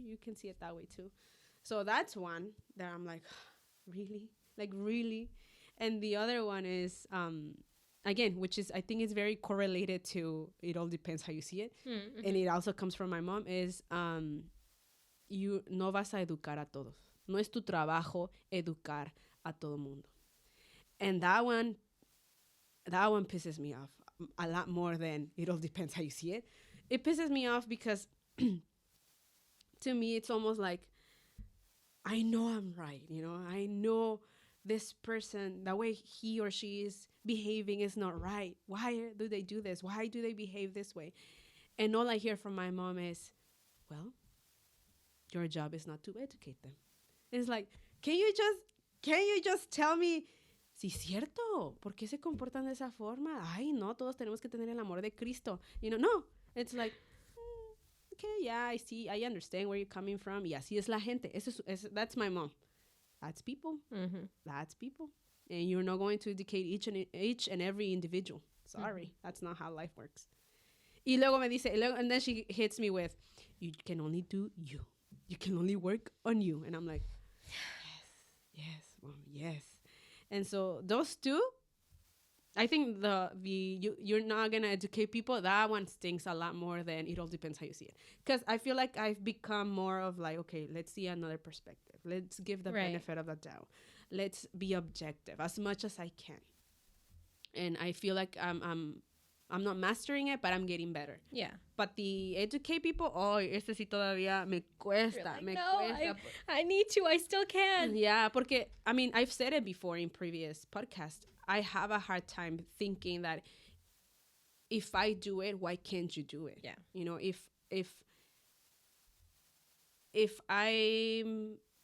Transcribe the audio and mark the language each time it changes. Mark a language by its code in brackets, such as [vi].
[en] You can see it that way too. So that's one that I'm like, really? Like, really? And the other one is, again, which is, I think is very correlated to, it all depends how you see it. Mm-hmm. And it also comes from my mom, is, you no vas a educar a todos. [es] No es tu trabajo educar a todo mundo. [en] And that one pisses me off a lot more than it all depends how you see it. It pisses me off because to me, it's almost like, I know I'm right. You know, I know this person, the way he or she is behaving is not right. Why do they do this? Why do they behave this way? And all I hear from my mom is, well, your job is not to educate them. It's like, can you just tell me, sí, cierto, ¿por qué se comportan de esa forma? [es] Ay, no, todos tenemos que tener el amor de Cristo. [en] You know, no. It's like, okay, yeah, I see, I understand where you're coming from. Y así es la gente. That's my mom. That's people. Mm-hmm. That's people. And you're not going to educate each and every individual. Sorry, that's not how life works. Y luego me dice, and then she hits me with, you can only do you. You can only work on you. And I'm like, yes, mom, yes. And so those two, I think you're not going to educate people, that one stings a lot more than it all depends how you see it. Because I feel like I've become more of like, okay, let's see another perspective. Let's give the benefit of the doubt. Let's be objective as much as I can. And I feel like I'm not mastering it, but I'm getting better. Yeah. [es] But the educate people, este sí todavía me cuesta. [en] Like, cuesta. I need to. I still can. Yeah, porque, I mean, I've said it before in previous podcasts. I have a hard time thinking that if I do it, why can't you do it? Yeah. You know, if I'm